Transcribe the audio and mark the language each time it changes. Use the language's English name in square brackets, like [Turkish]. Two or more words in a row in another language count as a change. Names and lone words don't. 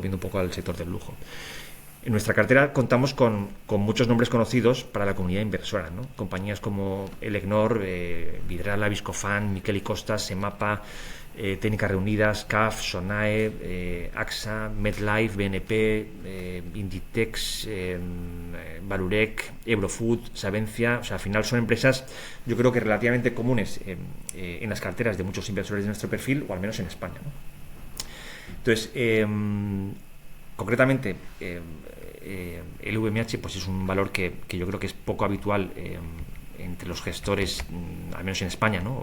[Spanish] Volviendo un poco al sector del lujo. En nuestra cartera contamos con muchos nombres conocidos para la comunidad inversora, ¿no? Compañías como Elecnor, Vidrala, Viscofan, Miquel y Costas, Semapa, Técnicas Reunidas, CAF, Sonae, AXA, MedLife, BNP, Inditex, Valurec, Eurofood, Savencia. O sea, al final son empresas, yo creo que relativamente comunes en las carteras de muchos inversores de nuestro perfil, o al menos en España, ¿no? Entonces, concretamente, el VMH pues es un valor que yo creo que es poco habitual entre los gestores, al menos en España, ¿no?